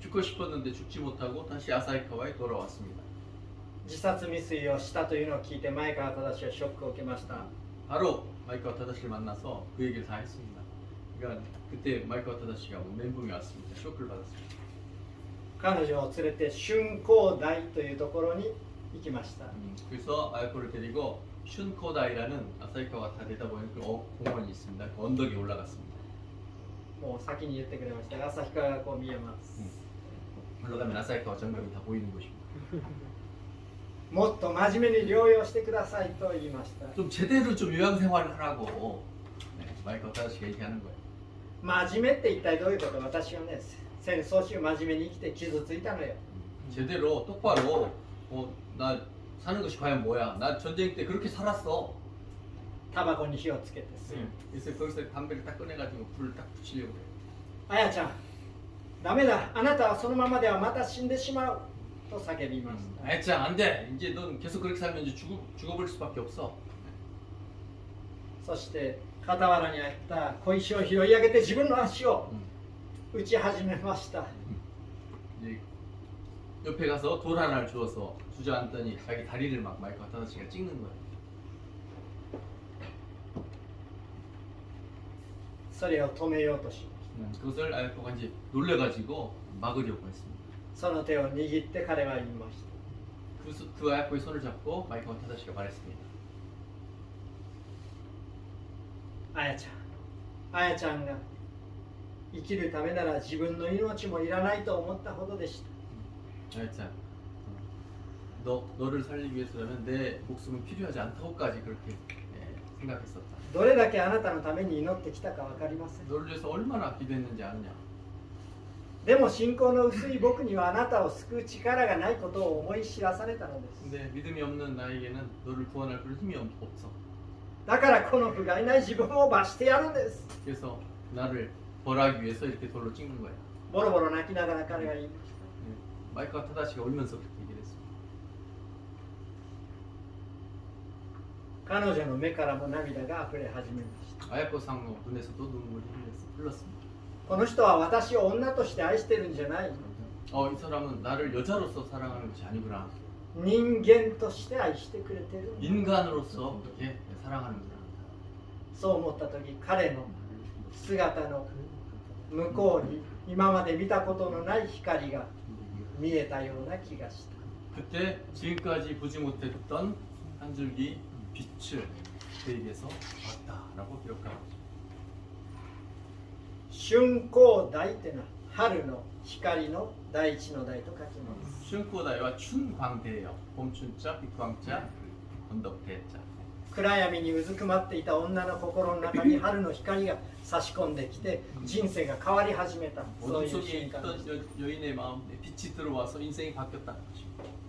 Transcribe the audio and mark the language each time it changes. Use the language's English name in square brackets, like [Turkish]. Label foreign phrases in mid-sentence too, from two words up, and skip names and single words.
[Korean] 죽고 싶었는데 죽지 못하고 다시 아사히카와에 돌아왔습니다. [Japanese] 自殺未遂をしたというのを聞いて前川正はショックを受けました。 [Korean] 바로 마이카와 타다시를 만나서 그 얘기를 다 했습니다. 그러니까 그때 마이카와 타다시가 멘붕이 왔습니다. 쇼크를 받았습니다. [Japanese] 彼女を連れて春光台というところに行きました。 [Korean] 그래서 아야코를 데리고 슌코다이라는 아사히카와 다 내다보는 그 공원이 있습니다. 그 언덕에 올라갔습니다. [Japanese] もう先に言ってくれましたが旭川がこう見えます。 [Korean] 올라가면 아사히카와 전경이 다 보이는 곳입니다. [Japanese] もっと真面目に療養してくださいと言いました。 [Korean] 좀 제대로 좀 요양생활을 하라고 마이카와 타다시가 얘기하는 거예요. [Japanese] 真面目って一体どういうこと？私はね、戦争中真面目に生きて傷ついたのよ。 [Korean] 제대로 똑바로 나 사는 것이 과연 뭐야? 나 전쟁 때 그렇게 살았어. [Japanese] タバコに火をつけて吸う。 [Korean] 그래서 거기서 담배를 딱 꺼내가지고 불을 딱 붙이려고 그래요. [Japanese] あやちゃん、ダメだ。あなたはそのままではまた死んでしまうと叫びました。 [Korean] 아야짱 안돼. 이제 넌 계속 그렇게 살면 이제 죽어버릴 수밖에 없어. [Japanese] そして傍らにあった小石を拾い上げて自分の足を打ち始めました。 [Korean] 이제 옆에 가서 돌 하나를 주워서 주저앉더니 자기 다리를 막 마이크 타다시가 찍는 거예요. [Japanese] それを止めようとしまし [Korean] 그것을 아야코가 이제 놀래가지고 막으려고 했습니다. [Japanese] た。その手を握って彼は言いまし [Korean] 그 아야코의 손을 잡고 마이크 타다시가 말했습니다. [Japanese] た。あやちゃん、あやちゃんが生きるためなら自分の命もいらないと思ったほどでした。 [Korean] 아야짱, 너를 살리기 위해서라면 내 목숨은 필요하지 않다고까지 그렇게 생각했었다. [Japanese] どれだけあなたのために祈ってきたか分かりません。 [Korean] 너를 위해서 얼마나 기도했는지 아느냐. [Japanese] でも信仰の薄い僕にはあなたを救う力がないことを思い知らされたのです。 [Korean] 근데 믿음이 없는 나에게는 너를 구원할 그런 힘이 없어. [Japanese] だからこの不甲斐ない自分を罰してやるんです。 [Korean] 그래서 나를 벌하기 위해서 이렇게 돌로 찍는 거야. [Japanese] ボロボロ泣きながら彼は言いました。 [Korean] 마이크와 타다시가 울면서 그렇게 얘기를 했습니다. [Japanese] 彼女の目からも涙が溢れ始めました。 [Korean] 아야코 상노 눈에서도 눈물이 흘렀습니다. [Japanese] この人は私を女として愛してるんじゃない。 [Korean] 이 사람은 나를 여자로서 사랑하는 것이 아니구나. [Japanese] 人間として愛してくれてる。 [Korean] 인간으로서 그렇게 사랑하는구나. [Japanese] そう思った時、彼の姿の向こうに今まで見たことのない光が見えたような気がした。 [Korean] 그때 지금까지 보지 못했던 한 줄기 빛을 그에게서 봤다라고 기록합니다. [Japanese] 春光台っていうのは春の光の大地の台と書きます。 [Korean] 슌코다이와 춘광대예요. 봄춘자, 빛광자, 건덕대자. [Japanese] 暗闇にうずくまっていた女の心の中に春の光が差し込んできて人生が変わり始めた。そう [Korean] 어둠 [Japanese] いう [Korean] 속에 [Japanese] 瞬間です [Korean] 있던 여인의 마음에 빛이 들어와서 인생이 바뀌었다는 것입니다.